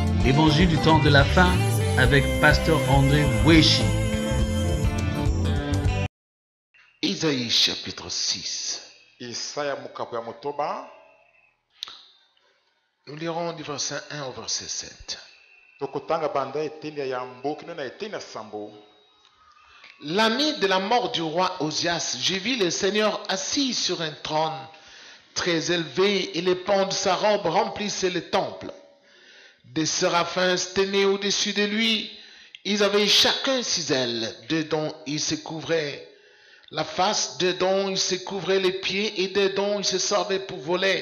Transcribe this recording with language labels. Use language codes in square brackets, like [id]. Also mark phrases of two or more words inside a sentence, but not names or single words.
[fr] Évangile du temps de la fin avec Pasteur André Weshi. Isaïe chapitre 6. [ln] Isaya mukapo ya motoba. [fr] Nous lirons du verset 1 au verset 7. [ln] Tokotanga banda etenia ya mboki na etenia sambo. [fr] L'année de la mort du roi Osias, j'ai vu le Seigneur assis sur un trône très élevé et les pans de sa robe remplissaient le temple. Des séraphins se tenaient au-dessus de lui. Ils avaient chacun 6 ailes. Dedans ils se couvraient la face, dedans ils se couvraient les pieds et dedans ils se servaient pour voler.